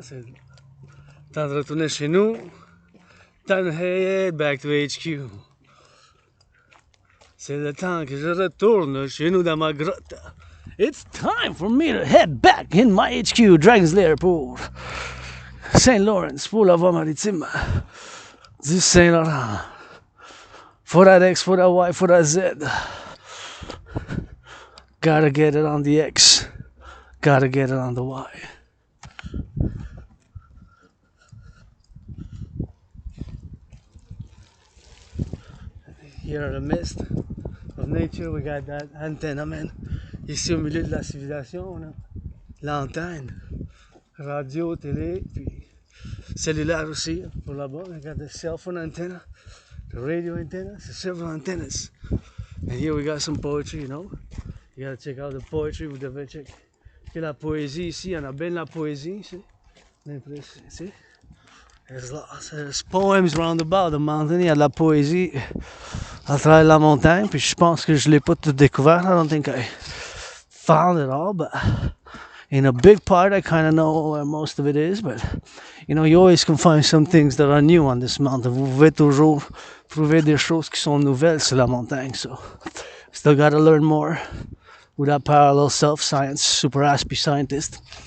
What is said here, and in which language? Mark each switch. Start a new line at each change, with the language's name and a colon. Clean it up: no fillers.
French: C'est temps de retourner chez nous.
English: Time to head back to HQ.
French: C'est le temps que je retourne chez nous dans ma grotte.
English: It's time for me to head back in my HQ.
French: Dragon's Lair pour Saint-Lawrence, pour la voie maritime du Saint-Laurent.
English: For that X, for that Y, for that Z. Gotta get it on the X. Gotta get it on the Y. Here are the mist of nature. We got that antenna, man.
French: Ici au milieu de la civilisation, on a l'antenne. Radio, télé, puis cellulaire aussi. Pour là-bas,
English: we got the cell phone antenna. The radio antenna, so several antennas. And here we got some poetry, you know. You gotta check out the poetry.
French: Vous devez checker la poésie ici. Il y en a bien de la poésie ici. Ici.
English: There's poems round about the mountain.
French: Il y a de la poésie à travers la montagne. Puis je pense que je l'ai pas tout découvert.
English: I don't think I found it all, but in a big part I kind of know where most of it is. But you know, you always can find some things that are new on this mountain.
French: Vous pouvez toujours trouver des choses qui sont nouvelles sur la montagne.
English: So still gotta learn more with that parallel self, science, super aspy scientist.